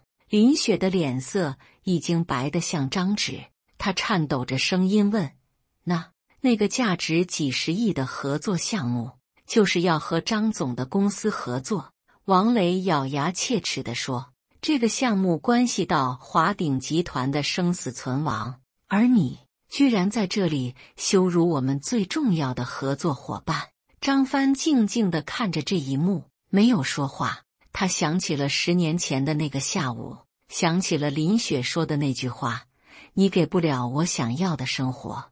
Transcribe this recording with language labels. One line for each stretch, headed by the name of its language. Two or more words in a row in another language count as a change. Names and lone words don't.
Chinese: 林雪的臉色已經白得像張紙，她顫抖着聲音問：“那個價值幾十億的合作項目，就是要和張總的公司合作？” 王磊咬牙切齒地說：“這個項目關係到華鼎集團的生死存亡，而你居然在這裡羞辱我們最重要的合作夥伴。” 張帆靜靜地看着這一幕，沒有說話。他想起了10年前的那個下午，想起了林雪說的那句話：“你給不了我想要的生活。”